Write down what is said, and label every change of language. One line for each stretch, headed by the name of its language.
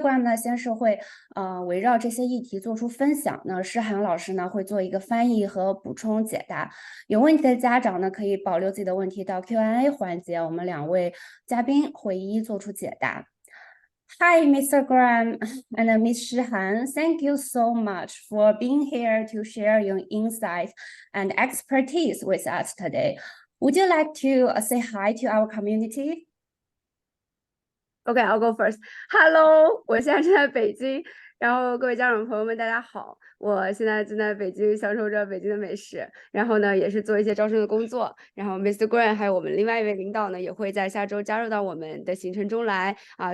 Chinese: Graham 呢，先是会围绕这些议题做出分享，那诗涵老师呢会做一个翻译和补充解答。有问题的家长呢可以保留自己的问题到 Q&A 环节，我们2位嘉宾会一一做出解答。
English: Hi, Mr. Graham and Ms. Shihan. Thank you so much for being here to share your insights and expertise with us today. Would you like to say hi to our community? Okay, I'll go first.
Chinese: Hello， 我现在正在北京，然后各位家长朋友们，大家好。我现在正在北京享受着北京的美食，然后呢，也是做一些招生的工作。然后 Mr. Graham 还有我们另外一位领导呢，也会在下周加入到我们的行程中来啊。